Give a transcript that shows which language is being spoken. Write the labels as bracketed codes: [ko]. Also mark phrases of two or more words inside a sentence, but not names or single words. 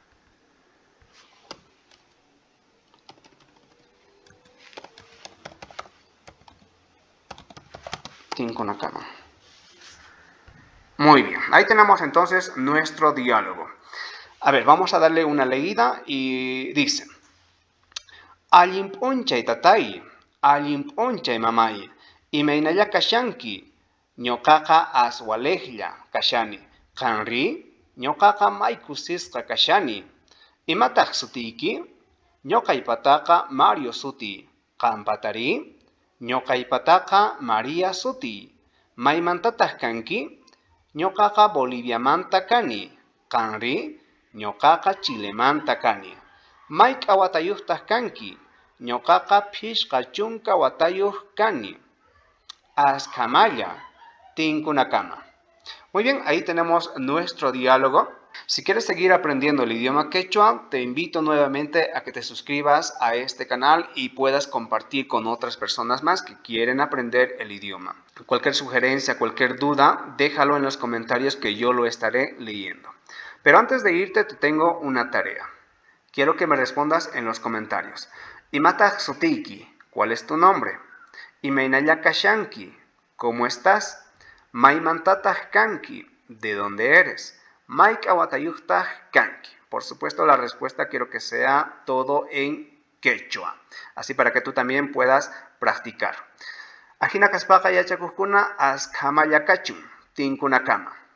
[qu] Tinkunakama. [es] Muy bien, ahí tenemos entonces nuestro diálogo. A ver, vamos a darle una leída y dice: [qu] Allimpunchay tatay, allimpunchay mamay, imaynalla kashanki, ñoqaqa aswalejlla kashani, qanri, ñoqaqa maykusisqa kashani. Imataq sutiyki? Ñoqaypataqa Mario suti, qanpatari? Ñoqaypataqa María suti. Maymantataq kanki? Ñoqaqa Boliviamanta kani, qanri? Ñoqaqa Chilemanta kani. Mayqa watayuqtaq kanki? Ñoqaqa phishqa chunka watayuq kani. Askamaya, tinkunakama. [es] Muy bien, ahí tenemos nuestro diálogo. Si quieres seguir aprendiendo el idioma quechua, te invito nuevamente a que te suscribas a este canal y puedas compartir con otras personas más que quieren aprender el idioma. Cualquier sugerencia, cualquier duda, déjalo en los comentarios que yo lo estaré leyendo. Pero antes de irte, te tengo una tarea. Quiero que me respondas en los comentarios. [qu] Imataq sutiyki, [es] ¿cuál es tu nombre? [qu] Imaynalla kashanki, [es] ¿cómo estás? [qu] Maymantataq kanki, [es] ¿de dónde eres? [qu] Mayqa watayuqtaq kanki. [es] Por supuesto, la respuesta quiero que sea todo en quechua, así para que tú también puedas practicar. [qu] Ajina kaspaqa yachakuqkuna askamaya kachun, tinkunakama.